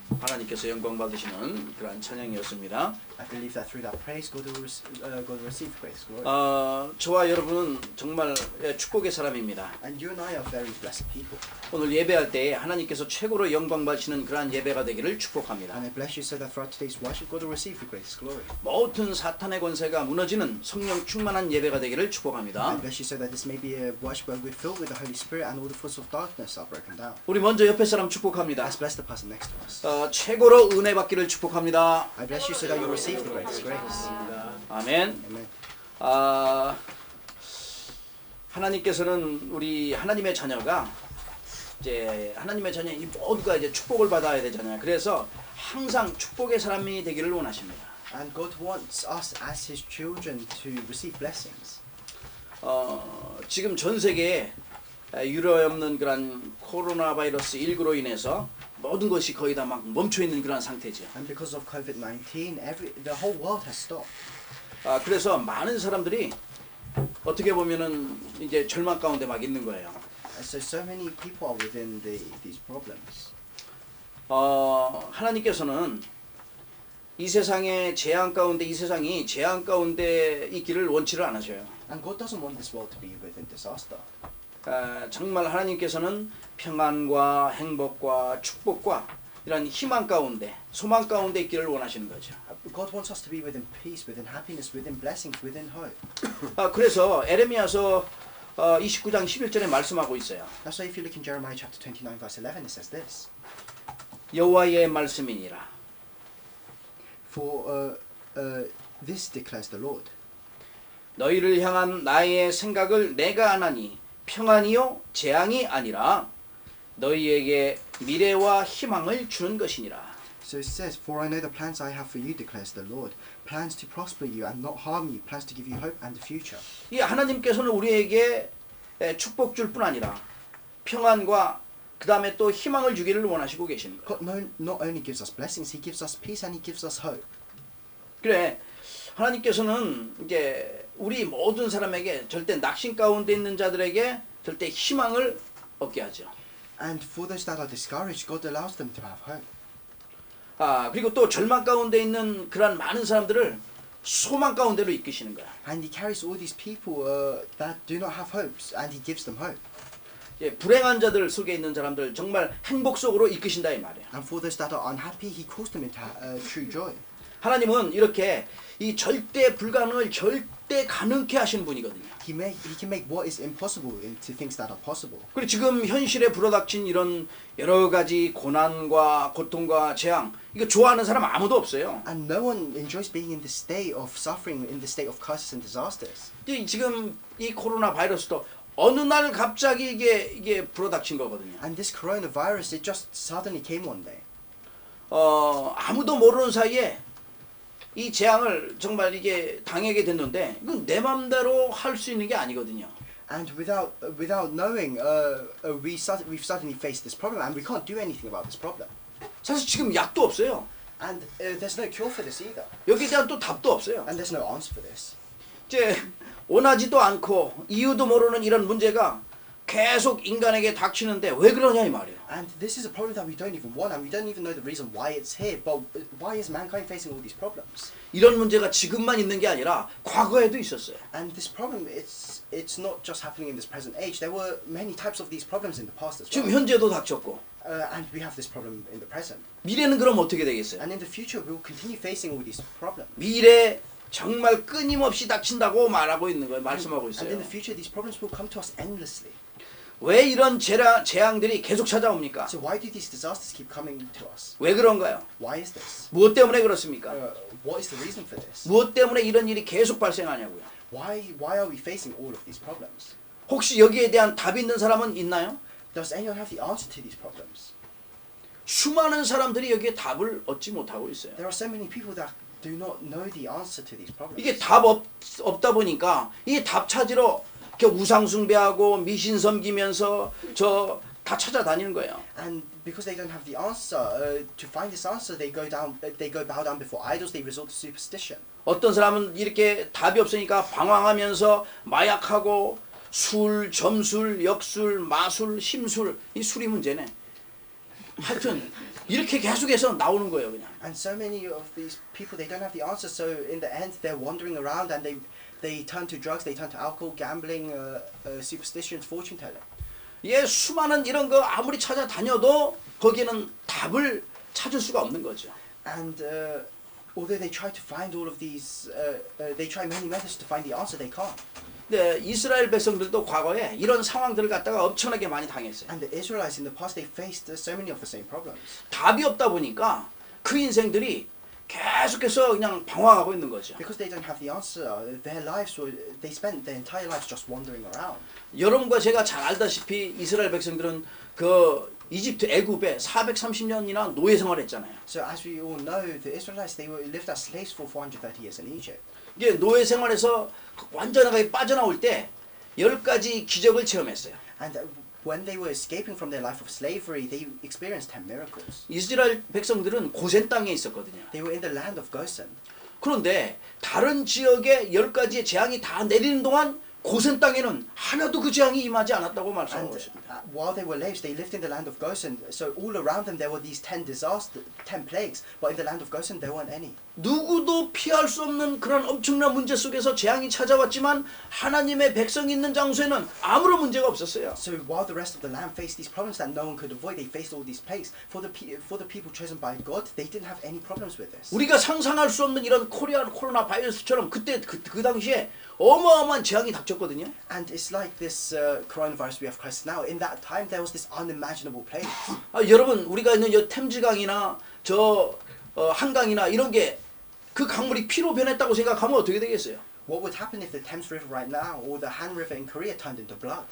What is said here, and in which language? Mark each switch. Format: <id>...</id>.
<ko>하나님께서 영광 받으시는 그러한 찬양이었습니다.</ko> <en>I believe that through that praise, God will receive praise, glory.</en> <ko>저와 여러분은 정말 축복의 사람입니다.</ko> <en>And you and I are very blessed people.</en> <ko>오늘 예배할 때 하나님께서 최고로 영광 받으시는 그러한 예배가 되기를 축복합니다.</ko> <en>And I bless you so that throughout today's worship, God will receive the greatest glory.</en> <ko>모든 사탄의 권세가 무너지는 성령 충만한 예배가 되기를 축복합니다.</ko> <en>I bless you so that this may be a worship where we're filled with the Holy Spirit and all the forces of darkness are broken down.</en> <ko>우리 먼저 옆에 사람 축복합니다.</ko> <en>Let's bless the person next to us.</en> <ko>최고로 은혜 받기를 축복합니다.</ko> <en>I bless you so that you receive the greatest grace.</en> <ko>아멘.</ko> <en>Amen.</en> <ko>하나님께서는 우리 하나님의 자녀가 이제 하나님의 자녀 이 모두가 이제 축복을 받아야 되잖아요. 그래서 항상 축복의 사람이 되기를 원하십니다.</ko> <en>And God wants us as His children to receive blessings.</en> <ko>지금 전 세계에 유례없는 그런 코로나 바이러스 19로 인해서 모든 것이 거의 다 막 멈춰 있는 그런 상태죠.</ko> <en>And because of COVID-19, the whole world has stopped.</en> <ko>그래서 많은 사람들이 어떻게 보면은 이제 절망 가운데 막 있는 거예요.</ko> <en>So many people are within these problems.</en> <ko>하나님께서는 이 세상의 재앙 가운데 이 세상이 재앙 가운데 있기를 원치를 않으셔요.</ko> <en>And God doesn't want this world to be within disaster.</en> <ko>정말 하나님께서는 평안과 행복과 축복과 이런 희망 가운데 소망 가운데 있기를 원하시는 거죠.</ko> <en>God wants us to be within peace, within happiness, within blessings, within hope.</en> <ko>그래서 에레미야서 29장 11절에 말씀하고 있어요.</ko> <en>That's why if you look in Jeremiah chapter 29 verse 11 it says this.</en> <ko>여호와의 말씀이니라.</ko> <en>For this declares the Lord.</en> <ko>너희를 향한 나의 생각을 내가 아나니 평안이요 재앙이 아니라 너희에게 미래와 희망을 주는 것이니라.</ko> <en>So it says, For I know the plans I have for you, declares the Lord. Plans to prosper you and not harm you. Plans to give you hope and the future.</en> <ko>이 하나님께서는 우리에게 축복 줄 뿐 아니라 평안과 그 다음에 또 희망을 주기를 원하시고 계시는 거예요.</ko> <en>God not only gives us blessings, He gives us peace and He gives us hope.</en> <ko>그래 하나님께서는 이제 우리 모든 사람에게 절대 낙심 가운데 있는 자들에게 절대 희망을 얻게 하죠.</ko> <en>And for those that are discouraged, God allows them to have hope.</en> <ko>그리고 또 절망 가운데 있는 그런 많은 사람들을 소망 가운데로 이끄시는 거야.</ko> <en>And He carries all these people that do not have hopes, and He gives them hope.</en> <ko>불행한 자들 속에 있는 사람들 정말 행복 속으로 이끄신다 이 말이야.</ko> <en>And for those that are unhappy, He calls them into true joy.</en> <ko>하나님은 이렇게 이 절대 불가능을 절대 가능케 하시는 분이거든요.</ko> <en>He can make what is impossible into things that are possible.</en> <ko>그리고 지금 현실에 불어닥친 이런 여러 가지 고난과 고통과 재앙 이거 좋아하는 사람 아무도 없어요.</ko> <en>And no one enjoys being in the state of suffering, in the state of curses and disasters.</en> <ko>지금 이 코로나 바이러스도 어느 날 갑자기 이게 불어닥친 거거든요.</ko> <en>And this coronavirus, it just suddenly came one day.</en> <ko>아무도 모르는 사이에 이 재앙을 정말 이게 당하게 됐는데 이건 내 맘대로 할 수 있는 게 아니거든요.</ko> <en>And without knowing, we've suddenly faced this problem, and we can't do anything about this problem.</en> <ko>사실 지금 약도 없어요.</ko> <en>And there's no cure for this either.</en> <ko>여기에 대한 또 답도 없어요.</ko> <en>And there's no answer for this.</en> <ko>이제 원하지도 않고 이유도 모르는 이런 문제가 계속 인간에게 닥치는데 왜 그러냐 이 말이에요.</ko> <en>And this is a problem that we don't even want, and we don't even know the reason why it's here. But why is mankind facing all these problems?</en> <ko>이런 문제가 지금만 있는 게 아니라 과거에도 있었어요.</ko> <en>And this problem, it's not just happening in this present age. There were many types of these problems in the past as</en> <ko>지금</ko> <en>well.</en> <ko>현재도 닥쳤고</ko> <en>And we have this problem in the present.</en> <ko>미래는 그럼 어떻게 되겠어요?</ko> <en>And in the future, we will continue facing all these problems.</en> <ko>미래 정말 끊임없이 닥친다고 말하고 있는 거예요. 말씀하고</ko> <en>And in</en> <ko>있어요.</ko> <en>the future, these problems will come to us endlessly.</en> <ko>왜 이런 재앙들이 계속 찾아옵니까?</ko> <en>So why do these disasters keep coming to us?</en> <ko>왜 그런가요?</ko> <en>Why is this?</en> <ko>무엇 때문에 그렇습니까?</ko> <en>What is the reason for this?</en> <ko>무엇 때문에 이런 일이 계속 발생하냐고요.</ko> <en>Why are we facing all of these problems?</en> <ko>혹시 여기에 대한 답이 있는 사람은 있나요?</ko> <en>Does anyone have the answer to these problems?</en> <ko>수많은 사람들이 여기에 답을 얻지 못하고 있어요.</ko> <en>There are so many people that do not know the answer to these problems.</en> <ko>이게 없다 보니까 이 답 찾으러 이렇게 우상 숭배하고 미신 섬기면서 저 다 찾아다니는 거예요.</ko> <en>And because they don't have the answer, to find this answer, they go bow down before idols. They resort to superstition.</en> <ko>어떤 사람은 이렇게 답이 없으니까 방황하면서 마약하고 술, 점술, 역술, 마술, 심술 이 술이 문제네. 하여튼 이렇게 계속해서 나오는 거예요, 그냥.</ko> <en>And so many of these people, they don't have the answer. So in the end, they're wandering around and they turn to drugs, they turn to alcohol, gambling, superstitions, fortune telling.</en> <ko>예, 수많은 이런 거 아무리 찾아다녀도 거기에는 답을 찾을 수가 없는 거죠.</ko> <en>And although they try to find all of these, they try many methods to find the answer, they can't.</en> <ko>네, 이스라엘 백성들도 과거에 이런 상황들을 갖다가 엄청나게 많이 당했어요.</ko> <en>And the Israelites in the past, they faced so many of the same problems.</en> <ko>답이 없다 보니까 그 인생들이 계속해서 그냥 방황하고 있는 거죠.</ko> <en>Because they don't have the answer, their lives were, they spent their entire lives just wandering around.</en> <ko>여러분과 제가 잘 알다시피 이스라엘 백성들은 그 이집트 애굽에 430년이나 노예 생활했잖아요.</ko> <en>So as we all know, the Israelites, they lived as slaves for 430 years in Egypt.</en> <ko>이게 노예 생활에서 완전하게 빠져나올 때 10가지 기적을 체험했어요.</ko> <en>And when they were escaping from their life of slavery, they experienced 10 miracles.</en> <ko>이스라엘 백성들은 고센 땅에 있었거든요.</ko> <en>They were in the land of Goshen.</en> <ko>그런데 다른 지역에 10가지의 재앙이 다 내리는 동안 고센 땅에는 하나도 그 재앙이 임하지 않았다고</ko> <en>And</en> <ko>말씀하고 있습니다.</ko> <en>while they were slaves, they lived in the land of Goshen. So all around them there were these 10 plagues. But in the land of Goshen there weren't any.</en> <ko>누구도 피할 수 없는 그런 엄청난 문제 속에서 재앙이 찾아왔지만 하나님의 백성이 있는 장소에는 아무런 문제가 없었어요.</ko> <en>So while the rest of the land faced these problems that no one could avoid, they faced all these plagues. For the people chosen by God, they didn't have any problems with this.</en> <ko>우리가 상상할 수 없는 이런 코로나 바이러스처럼 그때 그 당시에 어마어마한 재앙이 닥쳤거든요.</ko> <en>And it's like this coronavirus we have crisis now. In that time, there was this unimaginable plague.</en> <ko>여러분 우리가 있는 저 템즈강이나 저 한강이나 이런 게 그 강물이 피로 변했다고 생각하면 어떻게 되겠어요?</ko> <en>What would happen if the Thames River right now or the Han River in Korea turned into blood?</en>